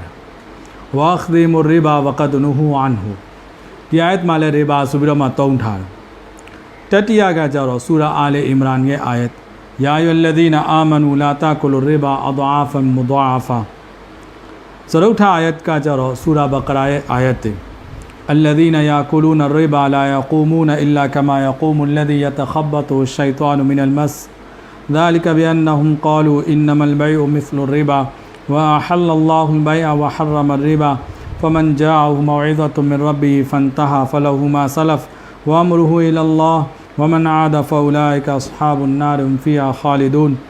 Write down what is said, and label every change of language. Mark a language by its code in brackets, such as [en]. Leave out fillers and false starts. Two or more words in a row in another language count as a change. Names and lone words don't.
[ar] وأخذهم الربا وقد نهوا عنه [my] ဒီအာယတ်မှာလဲရေဘာဆိုပြီးတော့မှသုံးထားတယ်တတိယကကြတော့ဆူရာအာလီအီ မရန်ရဲ့အာယတ် [ar] يا أيها الذين آمنوا لا تأكلوا الربا أضعافا [my] မူဒအာဖာစရုတ်အာယတ်ကကြတော့ဆူရာဘကရာရဲ့အာယတ် [ar] الذين يأكلون الربا لا يقومون إلا كما يقوم الذي يتخبطه الشيطان من المس ذلك بأنهم قالوا إنما البيع مثل الربا وأحل الله البيع وحرم الربا فمن جاءه موعظة من ربه فانتهى فله ما سلف وأمره إلى الله ومن عاد فأولئك أصحاب النار هم فيها خالدون